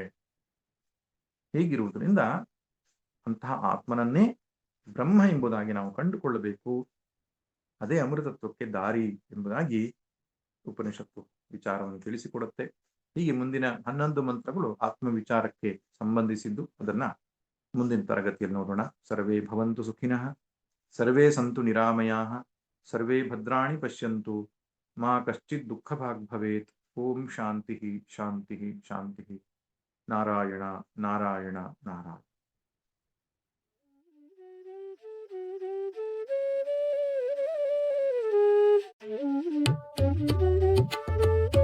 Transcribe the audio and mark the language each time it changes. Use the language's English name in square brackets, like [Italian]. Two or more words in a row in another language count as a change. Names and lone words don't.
[Kannada] ಹೀಗಿರುವುದರಿಂದ ಅಂತಹ ಆತ್ಮನನ್ನೇ ಬ್ರಹ್ಮ ಎಂಬುದಾಗಿ ನಾವು ಕಂಡುಕೊಳ್ಳಬೇಕು. ಅದೇ ಅಮೃತತ್ವಕ್ಕೆ ದಾರಿ ಎಂಬುದಾಗಿ ಉಪನಿಷತ್ತು ವಿಚಾರವನ್ನು ತಿಳಿಸಿಕೊಡುತ್ತೆ. ಹೀಗೆ ಮುಂದಿನ 11 ಮಂತ್ರಗಳು ಆತ್ಮ ವಿಚಾರಕ್ಕೆ ಸಂಬಂಧಿಸಿದ್ದು. ಅದನ್ನ ಮುಂದಿನ ತರಗತಿಯಲ್ಲಿ ನೋಡೋಣ. [Sanskrit] ಸರ್ವೇ ಭವಂತು ಸುಖಿನಃ, ಸರ್ವೇ ಸಂತು ನಿರಾಮಯಾಃ, ಸರ್ವೇ ಭದ್ರಾಣಿ ಪಶ್ಯಂತು, ಮಾ ಕಶ್ಚಿತ್ ದುಃಖಭಾಗ್ ಭವೇತ್. ಓಂ ಶಾಂತಿ ಶಾಂತಿ ಶಾಂತಿ. ನಾರಾಯಣ ನಾರಾಯಣ ನಾರಾಯಣ. [English] Thank you.